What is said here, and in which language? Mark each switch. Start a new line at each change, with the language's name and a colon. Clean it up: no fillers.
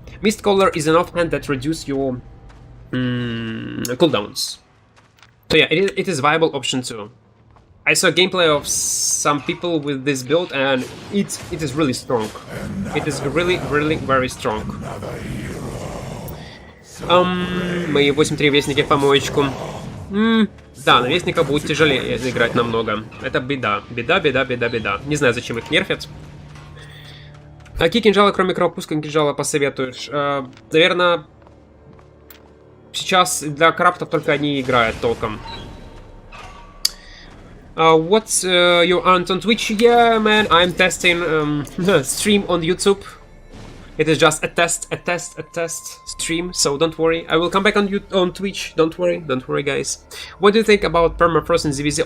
English: Mist Collar is an offhand that reduces your cooldowns. So yeah, it is viable option too. I saw gameplay of some people with this build, and it is really strong. It is really very strong.
Russian: Мои 8-3 вестники в помоечку. Да, на вестника будет тяжелее играть намного. Это беда. Беда. Не знаю, зачем их нерфят. А какие кинжалы, кроме кровопуска кинжала, посоветуешь? Наверное, сейчас для крафтов только они играют толком.
English: What's your aunt on Twitch? Yeah, man, I'm testing stream on YouTube. It is just a test stream, so don't worry. I will come back on Twitch. Don't worry, guys. What do you think about permafrost in ZVZ?